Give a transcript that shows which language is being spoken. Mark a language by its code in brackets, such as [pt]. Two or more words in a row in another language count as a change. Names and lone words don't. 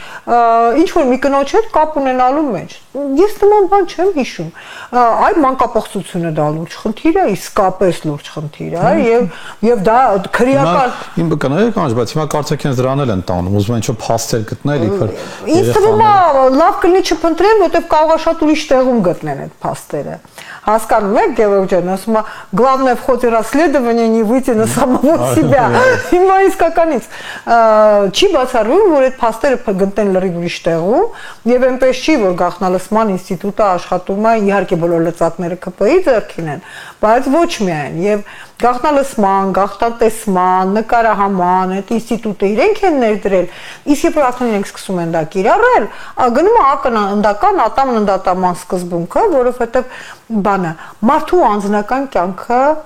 [hy] ինչ-որ մի կնոջ հետ կապ ունենալու մեջ։ Ես նման բան չեմ հիշում։ Այ մանկապղծությունը դա լուրջ խնդիր է, իսկապես լուրջ խնդիր է եւ դա քրեական Իմ կներեք անջ, բայց հիմա կարծեք ինձ դրանել են տանում, ուզում են ինչ-որ փաստեր գտնել իբր։ Ինձ թվում է լավ կլինի չփնտրեն, որտեղ կարող է շատ ուրիշ տեղում գտնեն այդ փաստերը։ Հասկանում եք, Գեորգ ջան, ասում է, [ru] главное в ходе расследования не выйти на самого себя։ [hy] Հիմա իսկականից չի բացառվում, որ այդ փաստերը գտնեն լրիվ ուրիշ տեղում եւ այնպես չի, որ գաղտնալսման ինստիտուտը աշխատում է, իհարկե բոլոր լծակները ԿՊ-ի ձեռքին են, բայց ոչ միայն եւ գաղտնալսման, գաղտնատեսման, նկարահանման այդ ինստիտուտը իրենք են ներդրել, իսկ երբ արդեն իրենք սկսում են դա կիրառել, գնում է ակննդական ատամննդատաման սկզբունքը, որովհետեւ բանը մարդու անձնական կյանքը